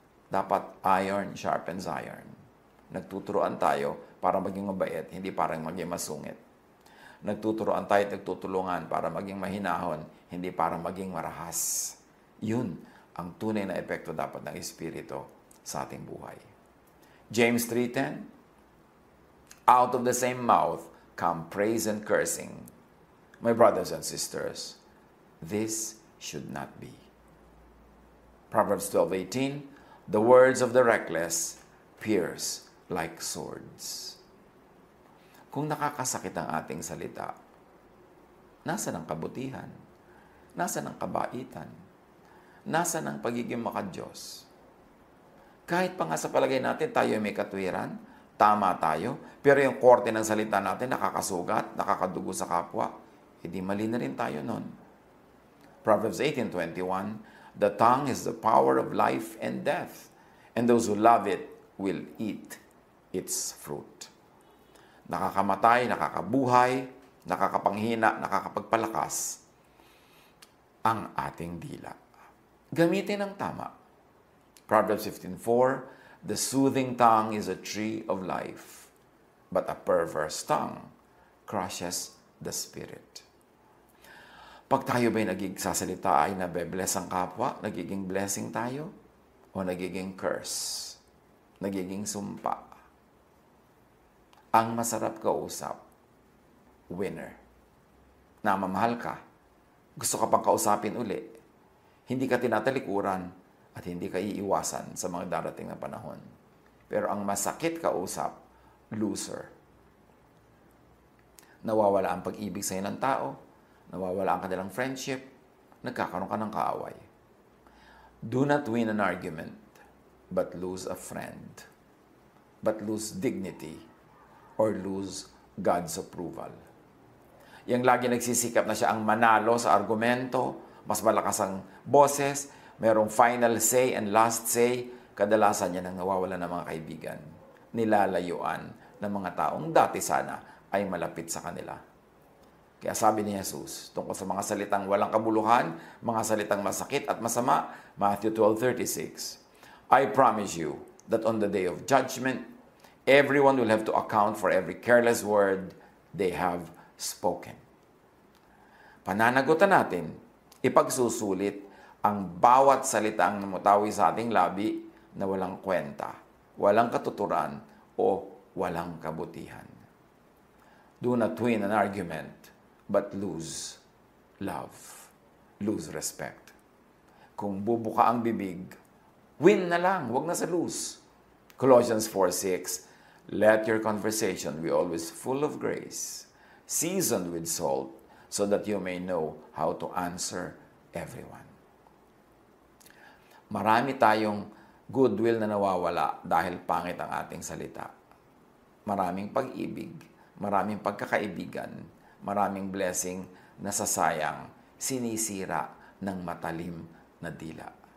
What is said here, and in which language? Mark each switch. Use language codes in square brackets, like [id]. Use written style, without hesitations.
[tl] Dapat [en] iron sharpens iron. [tl] Nagtuturoan tayo para maging mabait, hindi para maging masungit. Nagtuturoan tayo at nagtutulungan para maging mahinahon, hindi para maging marahas. Yun ang tunay na epekto dapat ng Espiritu sa ating buhay. [en] James 3:10, out of the same mouth come praise and cursing. My brothers and sisters, this should not be. Proverbs 12:18, the words of the reckless pierce like swords. [tl] Kung nakakasakit ang ating salita, nasa ng kabutihan? Nasa ng kabaitan? Nasa ng pagiging makadiyos? Kahit pa nga sa palagay natin tayo may katwiran, tama tayo, pero yung korte ng salita natin nakakasugat, nakakadugo sa kapwa, hindi mali na rin tayo nun. [en] Proverbs 18:21, the tongue is the power of life and death, and those who love it will eat its fruit. [tl] Nakakamatay, nakakabuhay, nakakapanghina, nakakapagpalakas ang ating dila. Gamitin ng tama. [en] Proverbs 15:4, the soothing tongue is a tree of life, but a perverse tongue crushes the spirit. [tl] Pag tayo ba'y nagigsasalita ay nabe-bless ang kapwa, nagiging blessing tayo, o nagiging curse, nagiging sumpa. Ang masarap kausap, winner. Namamahal ka, gusto ka pang kausapin uli, hindi ka tinatalikuran, at hindi ka iiwasan sa mga darating na panahon. Pero ang masakit kausap, loser. Nawawala ang pag-ibig sa'yo ng tao, nawawala ang kanilang friendship, nagkakaroon ka ng kaaway. [en] Do not win an argument, but lose a friend, but lose dignity, or lose God's approval. [tl] yung lagi nagsisikap na siya ang manalo sa argumento, mas malakas ang boses, mayroong [en] final say and last say, [tl] kadalasan niya nang nawawala ng mga kaibigan, nilalayuan ng mga taong dati sana ay malapit sa kanila. Kaya sabi ni Jesus tungkol sa mga salitang walang kabuluhan, mga salitang masakit at masama, [en] Matthew 12:36, "I promise you that on the day of judgment, everyone will have to account for every careless word they have spoken." [tl] Pananagutan natin, ipagsusulit ang bawat salitang namutawi sa ating labi na walang kwenta, walang katuturan, o walang kabutihan. [en] Do not win an argument, but lose love, lose respect. [tl] Kung bubuka ang bibig, win na lang, wag na sa lose. [en] Colossians 4:6, "Let your conversation be always full of grace, seasoned with salt, so that you may know how to answer everyone." [tl] Marami tayong goodwill na nawawala dahil pangit ang ating salita. Maraming pag-ibig, maraming pagkakaibigan, maraming blessing na sasayang, sinisira ng matalim na dila.